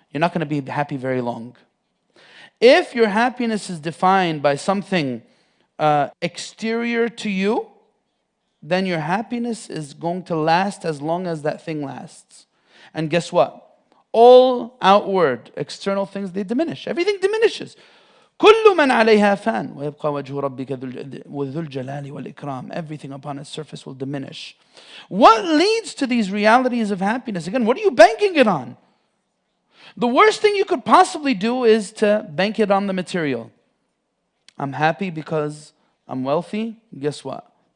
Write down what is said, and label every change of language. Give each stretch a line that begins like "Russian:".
English: You're not going to be happy very long. If your happiness is defined by something exterior to you, then your happiness is going to last as long as that thing lasts. And guess what? All outward, external things, they diminish. Everything diminishes.
Arabic: كل من عليها فان ويبقى وجه ربك ذو الجلال والإكرام.
English: Everything upon its surface will diminish. What leads to these realities of happiness? Again, what are you banking it on? The worst thing you could possibly do is to bank it on the material. I'm happy because I'm wealthy, guess what?